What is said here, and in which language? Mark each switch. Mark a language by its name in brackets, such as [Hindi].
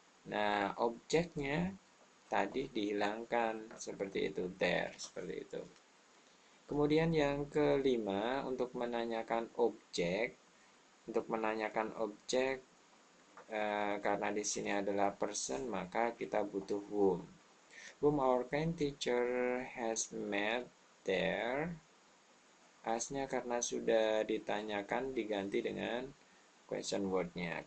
[Indonesian] Nah, objeknya tadi dihilangkan seperti itu, there, seperti itu. Kemudian yang kelima untuk menanyakan objek. Untuk menanyakan objek karena di sini adalah person, maka kita butuh whom. [English] Whom our kind teacher has met there. [Indonesian] As-nya karena sudah ditanyakan diganti dengan question word-nya.